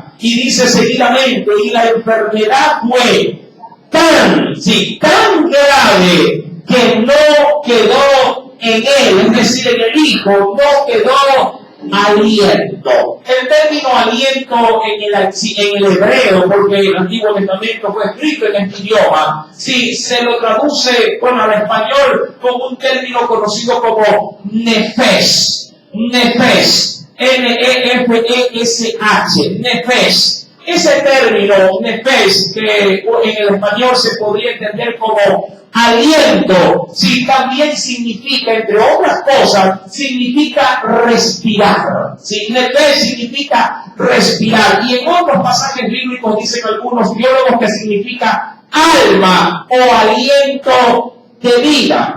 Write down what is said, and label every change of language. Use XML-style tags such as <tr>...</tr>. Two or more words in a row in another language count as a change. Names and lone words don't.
<es>Y dice seguidamente, y la enfermedad fue tan grave que no quedó en él, es decir, en el hijo, no quedó aliento. El término aliento en el hebreo, porque el Antiguo Testamento fue escrito en este idioma, se lo traduce, al español como un término conocido como nefes. Nefes. N-E-F-E-S-H. Nefes. Ese término, nefes, que en el español se podría entender como aliento, también significa, entre otras cosas, significa respirar. Nefes significa respirar. Y en otros pasajes bíblicos dicen algunos biólogos que significa alma o aliento de vida.</es>